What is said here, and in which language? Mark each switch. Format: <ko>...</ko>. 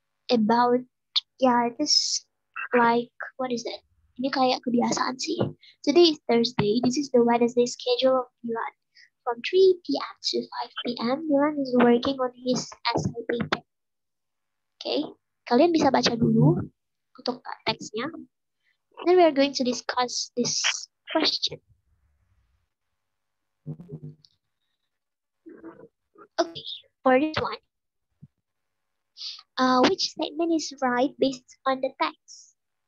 <en>About it is like, what is that?</en> <id>Ini kayak kebiasaan sih.</id> <en>Today is Thursday. This is the Wednesday schedule of Dylan. From 3 p.m. to 5 p.m. Dylan is working on his essay paper.</en> <id>Okay, kalian bisa baca dulu untuk teksnya.</id> <en>Then we are going to discuss this question. Okay, for this one, which statement is right based on the text?</en>